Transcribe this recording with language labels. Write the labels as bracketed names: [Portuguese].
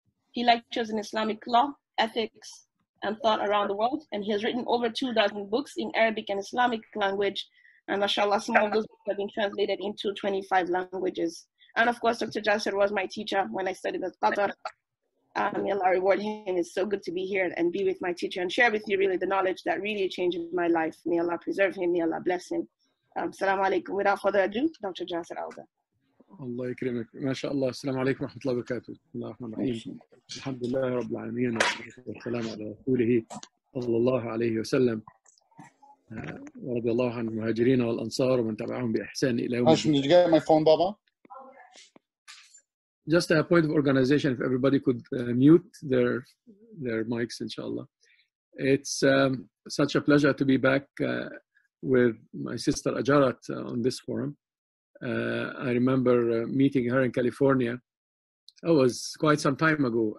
[English] He lectures in Islamic law, ethics, and thought around the world, and he has written over 24 books in Arabic and Islamic language, and mashallah, some of those books have been translated into 25 languages. And of course, Dr. Jasser was my teacher when I studied at Qatar. May Allah reward him. It's so good to be here and be with my teacher and share with you really the knowledge that really changed my life. May Allah preserve him. May Allah bless him. Assalamu alaikum. Without further ado, Dr. Jasser Auda. [Arabic] الله يكرمك ما شاء الله. السلام عليكم ورحمة الله وبركاته. بسم الله الرحمن الرحيم. الحمد لله رب العالمين والسلام على رسوله صلى الله عليه وسلم. ورضي الله عن المهاجرين والأنصار ومن تبعهم بإحسان إلى يوم الدين. [English] Did you get my phone, Baba? Just a point of organization, if everybody could mute their mics, inshallah. It's such a pleasure to be back with my sister Ajarat on this forum. I remember meeting her in California. It was quite some time ago.